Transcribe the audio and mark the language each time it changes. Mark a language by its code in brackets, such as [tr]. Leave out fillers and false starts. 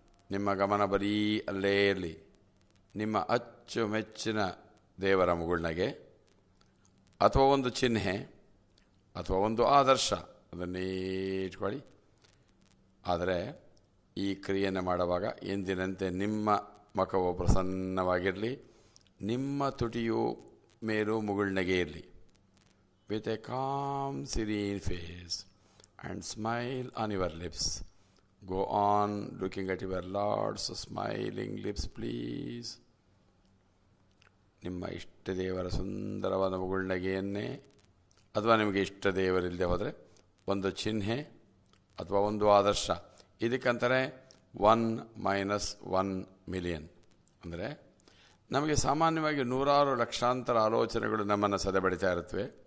[kn] ನಿಮ್ಮ ಗಮನ ಬರೀ ಅಲ್ಲೇ ಇರಲಿ. ನಿಮ್ಮ ಅಚ್ಚುಮೆಚ್ಚಿನ ದೇವರ ಮುಗುಳ್ನಗೆ ಅಥವಾ ಒಂದು ಚಿಹ್ನೆ ಅಥವಾ ಒಂದು ಆದರ್ಶ, ಅದನ್ನೇ ಇಟ್ಕೊಳ್ಳಿ. ಆದರೆ ಈ ಕ್ರಿಯೆಯನ್ನು ಮಾಡುವಾಗ ಎಂದಿನಂತೆ ನಿಮ್ಮ ಮುಖವು ಪ್ರಸನ್ನವಾಗಿರಲಿ, ನಿಮ್ಮ ತುಟಿಯು ಮೇಲೂ ಮುಗುಳ್ನಗೆ ಇರಲಿ. [en] With a calm serene face and smile on your lips. Go on looking at your Lord's smiling lips, please. [kn] ನಿಮ್ಮ ಇಷ್ಟ ದೇವರ ಸುಂದರವಾದ ಮುಗುಳ್ನಗೆಯನ್ನೇ, ಅಥವಾ ನಿಮಗೆ ಇಷ್ಟ ದೇವರಿಲ್ಲದೆ ಹೋದರೆ ಒಂದು ಚಿಹ್ನೆ ಅಥವಾ ಒಂದು ಆದರ್ಶ. ಇದಕ್ಕಂತಾರೆ 1-1,000,000. ಅಂದರೆ ನಮಗೆ ಸಾಮಾನ್ಯವಾಗಿ 100 ಲಕ್ಷಾಂತರ ಆಲೋಚನೆಗಳು ನಮ್ಮನ್ನು ಸದೆಬಡಿತಾ ಇರುತ್ತವೆ.